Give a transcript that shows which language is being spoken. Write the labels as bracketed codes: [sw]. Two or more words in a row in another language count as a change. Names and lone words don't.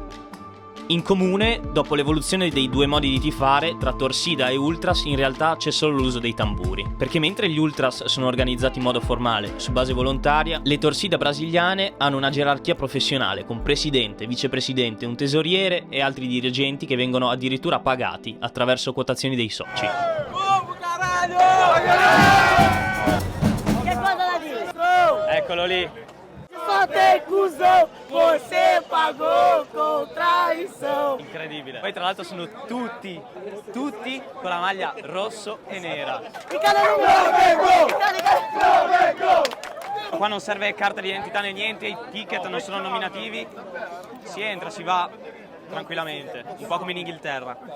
[it] In comune, dopo l'evoluzione dei due modi di tifare, tra Torcida e Ultras in realtà c'è solo l'uso dei tamburi, perché mentre gli Ultras sono organizzati in modo formale, su base volontaria, le Torcida brasiliane hanno una gerarchia professionale, con presidente, vicepresidente, un tesoriere e altri dirigenti che vengono addirittura pagati attraverso quotazioni dei soci. Che cosa da dire? Eccolo lì! [pt] Só tem cuzão, você pagou com traição. [it] Incredibile. Poi tra l'altro sono tutti con la maglia rosso e nera. Qua non serve carta di identità né niente, i ticket non sono nominativi. Si entra, si va tranquillamente, un po' come in Inghilterra.